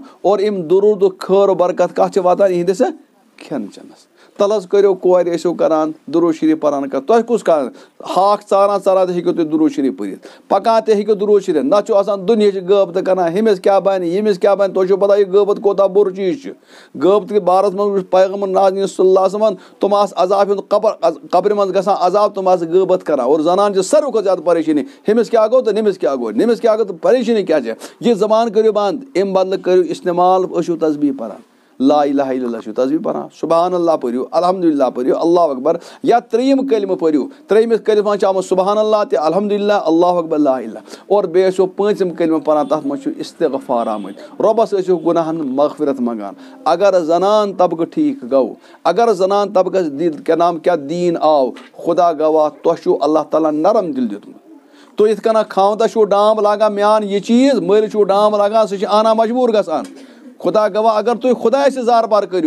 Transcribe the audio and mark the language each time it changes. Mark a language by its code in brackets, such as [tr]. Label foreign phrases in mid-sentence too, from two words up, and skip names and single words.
[ks] اور اَمہِ دروٗدُک خٲر برکت کتھ چھِ واتان یِہنٛدِس کھٮ۪ن چٮ۪نس تَلہٕ حظ کٔرِو کورِ ٲسِو کران دروٗد شریٖف پران کتھ تۄہہِ کُس کران ہاکھ ژاران ژاران تہِ ہیٚکِو تُہۍ دروٗد شریٖف پٔرِتھ پکان تہِ ہیٚکِو دروٗد شریٖف نتہٕ چھُ آسان دُنہِچ غٲبتہٕ کران ہُمِس کیاہ بنہِ ییٚمِس کیاہ بنہِ تۄہہِ چھو پتہ یہِ غٲبت کوتاہ بُرٕ چیٖز چھُ غٲبتہٕ کِس بارس منٛز وٕچھ پیغمبر نازنیٖن [ar] صلی اللہ علیہ وسلم [ks] تِم آسہٕ عذاب ہُنٛد قبرِ منٛز گژھان عذاب تِم آسہٕ غٲبت کران اور زنان چھِ ساروی کھۄتہٕ زیادٕ پریشٲنی ہُمِس کیاہ گوٚو تہٕ نٔمِس کیاہ گوٚو نٔمِس کیاہ گوٚو تہٕ پریشٲنی کیاہ چھِ یہِ زبان کٔرِو بنٛد اَمہِ بدلہٕ کٔرِو استعمال ٲسِو تسبیٖح پران [ar] لا الہ الا اللہ [ks] چھُو تسبیٖح پران [ar] سبحان اللہ [ks] پٔرِو الحمدُاللہ پٔرِو [ar] اللہ اکبر [ks] یا ترٛیٚیِم کلمہٕ پٔرِو ترٛیٚیِمِس کلمس منٛز چھُ آمُت [ar] سبحان اللہ [ks] تہِ [ar] الحمدُاللہ اللہ اکبر لا الہ [ks] اور بیٚیہِ ٲسِو پٲنٛژِم کلمہٕ پران تتھ منٛز چھُ استغفار آمٕتۍ رۄبس ٲسِو گۄناہن مغفرت منٛگان اگر زنان طبقہٕ ٹھیٖک گوٚو اگر زنان طبقس کیاہ دیٖن آو خدا گواہ تۄہہِ چھُو اللہ تعالیٰ نرم دِل دیُتمُت تُہۍ یِتھ کٔنۍ خاوندس چھُو ڈام لاگان میان یہِ چیٖز مٲلِس چھُو ڈام لاگان سُہ چھُ اَنان مجبوٗر گژھان خۄدا گواہ اگر تُہۍ خۄداے سٕنٛز زارٕبار کٔرِو